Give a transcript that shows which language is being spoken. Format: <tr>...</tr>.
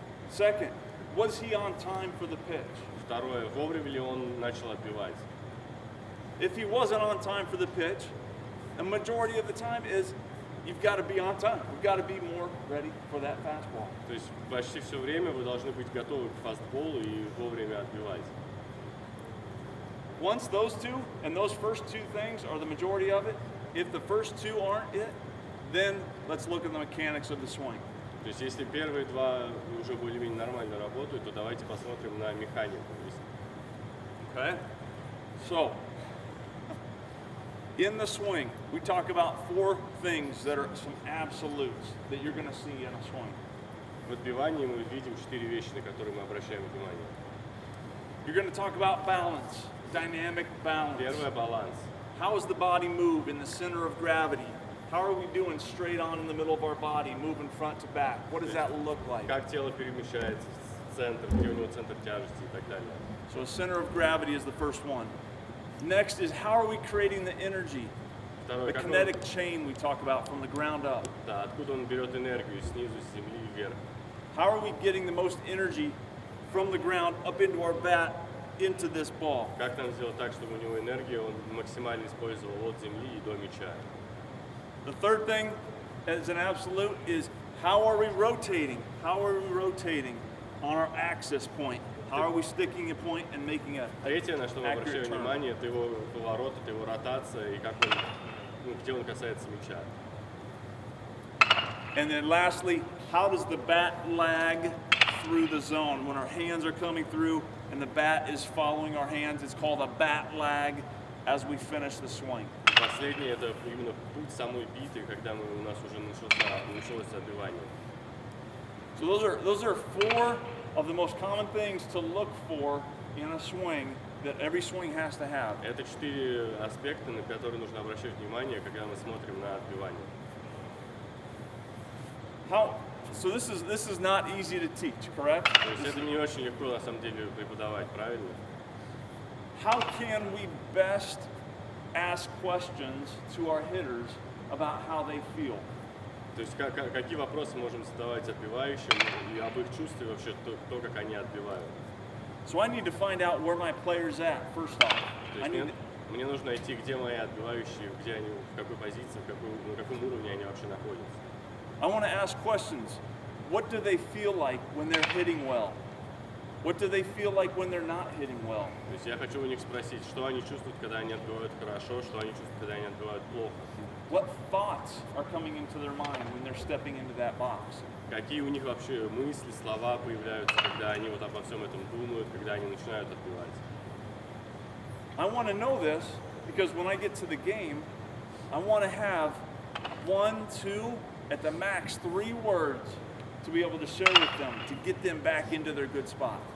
<en>Second, was he on time for the pitch?</en> <ru>Второе, вовремя ли он начал отбивать.</ru> <en>If he wasn't on time for the pitch, the majority of the time is you've got to be on time. You've got to be more ready for that fastball.</en> <ru>То есть почти все время вы должны быть готовы к фастболу и вовремя отбивать.</ru> <en>Once those two and those first two things are the majority of it, if the first two aren't it, then let's look at the mechanics of the swing.</en> <ru>То есть если первые два уже более-менее нормально работают, то давайте посмотрим на механику.</ru> <en>Okay? So, in the swing, we talk about four things that are some absolutes that you're going to see in a swing.</en> <ru>В отбивании мы видим четыре вещи, на которые мы обращаем внимание.</ru> <en>You're going to talk about balance, dynamic balance.</en> <ru>Первое – баланс.</ru> <en>How does the body move in the center of gravity? How are we doing straight on in the middle of our body, moving front to back? What does that look like?</en> <ru>Как тело перемещается в центр, где у него центр тяжести и так далее.</ru> <en>So the center of gravity is the first one. Next is how are we creating the energy?</en> <ru>Второе,</ru> <en>The</en> <ru>как он,</ru> <en>kinetic chain we talk about from the ground up.</en> <ru>да, откуда он берет энергию, снизу, с земли вверх.</ru> <en>How are we getting the most energy from the ground up into our bat into this ball?</en> <ru>Как нам сделать так, чтобы у него энергия он максимально использовал от земли и до мяча?</ru> <en>The third thing, as an absolute, is how are we rotating? How are we rotating on our axis point? How are we sticking a point and making a</en> <ru>Третье, на что мы обращаем</ru> <en>accurate turn?</en> <ru>внимание, это его поворот, это его ротация и как он, где он касается мяча.</ru> <en>And then lastly, how does the bat lag through the zone? When our hands are coming through and the bat is following our hands, it's called a bat lag as we finish the swing.</en> <ru>Последнее это именно путь самой биты, когда у нас уже началось отбивание.</ru> <en>So those are four of the most common things to look for in a swing that every swing has to have.</en> <ru>Это 4 аспекта, на которые нужно обращать внимание, когда мы смотрим на отбивание.</ru> <en>So this is not easy to teach, correct?</en> <ru>То есть это не очень легко на самом деле преподавать, правильно?</ru> <en>How can we best ask questions to our hitters about how they feel?</en> <ru>То есть какие вопросы можем задавать отбивающим и об их чувстве вообще, то, как они отбивают.</ru> <en>So I need to find out where my player's at first off.</en> <ru>То есть мне нужно найти, где мои отбивающие, где они, в какой позиции, на каком уровне они вообще находятся.</ru> <en>I want to ask questions. What do they feel like when they're hitting well? What do they feel like when they're not hitting well?</en> <ru>То есть я хочу у них спросить, что они чувствуют, когда они отбивают хорошо, что они чувствуют, когда они отбивают плохо.</ru> <en>What thoughts are coming into their mind when they're stepping into that box?</en> <ru>Какие у них вообще мысли, слова появляются, когда они вот обо всем этом думают, когда они начинают отбивать.</ru> <en>I want to know this because when I get to the game, I want to have 1, 2, at the max 3 words to be able to share with them to get them back into their good spot.</en>